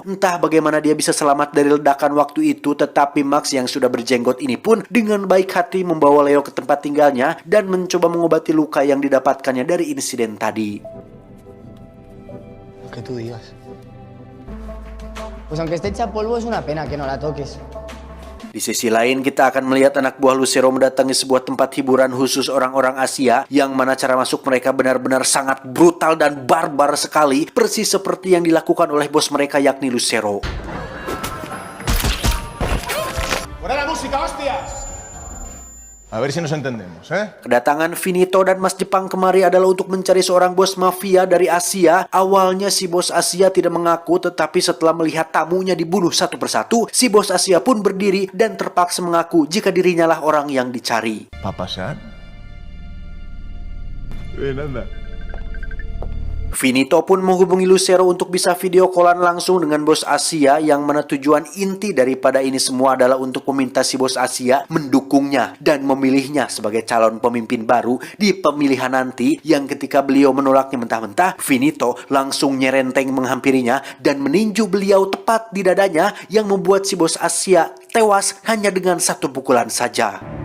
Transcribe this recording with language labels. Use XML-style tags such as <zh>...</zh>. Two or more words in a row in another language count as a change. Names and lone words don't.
<id>Entah bagaimana dia bisa selamat dari ledakan waktu itu, tetapi Max yang sudah berjenggot ini pun dengan baik hati membawa Leo ke tempat tinggalnya dan mencoba mengobati luka yang didapatkannya dari insiden tadi.</id> <es>Lo que tú digas. Pues aunque esté hecha polvo, es una pena que no la toques.</es> <id>Di sisi lain, kita akan melihat anak buah Lucero mendatangi sebuah tempat hiburan khusus orang-orang Asia, yang mana cara masuk mereka benar-benar sangat brutal dan barbar sekali, persis seperti yang dilakukan oleh bos mereka yakni Lucero.</id> <es>¡Fuera la música, hostias! A ver si nos entendemos, ¿eh?</es> <id>Kedatangan Finito dan Mas Jepang kemari adalah untuk mencari seorang bos mafia dari Asia. Awalnya si bos Asia tidak mengaku, tetapi setelah melihat tamunya dibunuh satu persatu, si bos Asia pun berdiri dan terpaksa mengaku jika dirinya lah orang yang dicari.</id> <es>¿Va a pasar? Ven, anda.</es> <id>Finito pun menghubungi Lucero untuk bisa</id> <en>video callan</en> <id>langsung dengan bos Asia, yang mana tujuan inti daripada ini semua adalah untuk meminta si bos Asia mendukungnya dan memilihnya sebagai calon pemimpin baru di pemilihan nanti, yang ketika beliau menolaknya mentah-mentah, Finito langsung nyerenteng menghampirinya dan meninju beliau tepat di dadanya, yang membuat si bos Asia tewas hanya dengan 1 pukulan saja.</id>